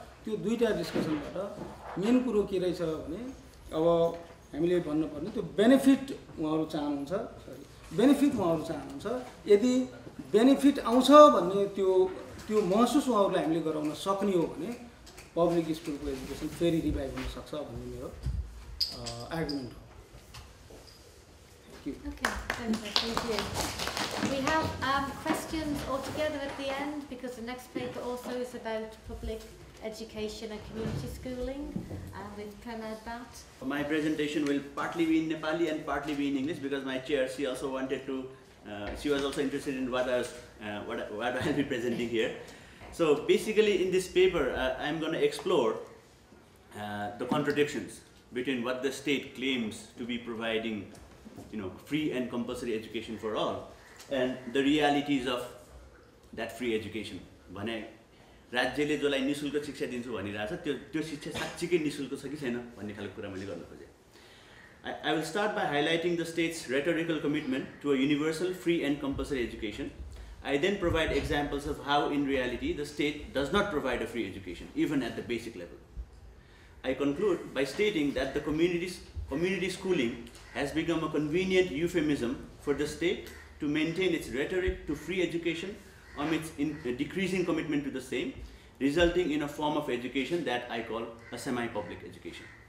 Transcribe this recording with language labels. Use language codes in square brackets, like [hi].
[ne] त्यो दुईटा डिस्कसनबाट मेन कुरो के रहेछ भने अब हामीले भन्नुपर्ने त्यो बेनिफिट उहाँहरू चाहनुहुन्छ। बेनिफिट उहाँहरू चाहनुहुन्छ। यदि बेनिफिट आउँछ भन्ने त्यो महसुस उहाँहरूलाई हामीले गराउन सक्ने हो भने पब्लिक स्कुलको एजुकेसन फेरि रिभाइभ हुन सक्छ भन्ने मेरो आर्गुमेन्ट हो। [en] Okay, thank you. We have questions altogether at the end, because the next paper also is about public education and community schooling, with Pramod Bhatt. My presentation will partly be in Nepali and partly be in English, because my chair, she also wanted to, she was also interested in what I'll be presenting here. So basically in this paper, I'm going to explore the contradictions between what the state claims to be providing, free and compulsory education for all, and the realities of that free education. [ne] भने राज्यले जसलाई निशुल्क शिक्षा दिन्छु भनिरहेछ त्यो शिक्षा साच्चीकै निशुल्क छ कि छैन भन्ने खालको कुरा मैले गर्न खोजेँ. [en] I will start by highlighting the state's rhetorical commitment to a universal, free and compulsory education. I then provide examples of how in reality the state does not provide a free education, even at the basic level. I conclude by stating that the community schooling has become a convenient euphemism for the state to maintain its rhetoric to free education amidst decreasing commitment to the same, resulting in a form of education that I call a semi-public education.